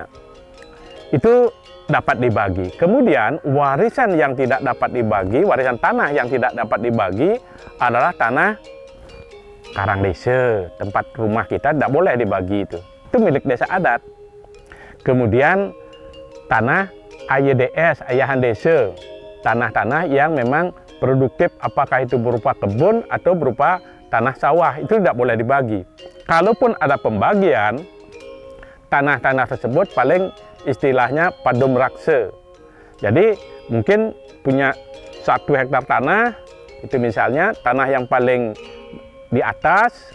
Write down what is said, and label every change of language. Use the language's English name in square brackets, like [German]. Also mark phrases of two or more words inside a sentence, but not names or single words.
[Indonesian] Itu dapat dibagi. Kemudian warisan yang tidak dapat dibagi, warisan tanah yang tidak dapat dibagi adalah tanah karang desa, tempat rumah kita tidak boleh dibagi itu. Itu milik desa adat. Kemudian tanah AYDS, ayahan desa, tanah-tanah yang memang produktif, apakah itu berupa kebun atau berupa tanah sawah, itu tidak boleh dibagi. Kalaupun ada pembagian, tanah-tanah tersebut paling istilahnya [Balinese] padom raksa. [Indonesian] Jadi mungkin punya 1 hektar tanah, itu misalnya tanah yang paling di atas.